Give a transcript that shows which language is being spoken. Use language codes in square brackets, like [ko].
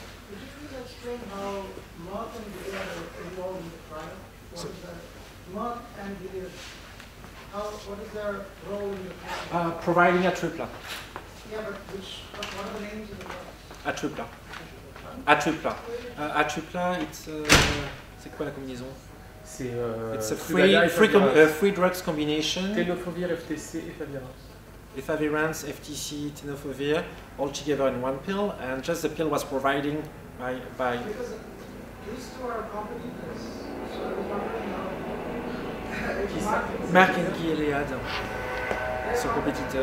[en] Could you please explain how Merck and Gilead are involved in the trial? Merck and Gilead, what is their role in the trial? Providing Atripla. Yeah, but what are the names of the drugs? Atripla. Atripla. [fr] Atripla, c'est quoi la combinaison? C'est [en] It's a [fr] Fluvada et [en] free drugs combination. [fr] Tenofovir, FTC et Favirenz. [en] Efavirenz, FTC, tenofovir, all together in one pill, and just the pill was providing by Because these two are competitors, so I was wondering how [fr] Qui ça? Merck and Gilead, son compétiteur.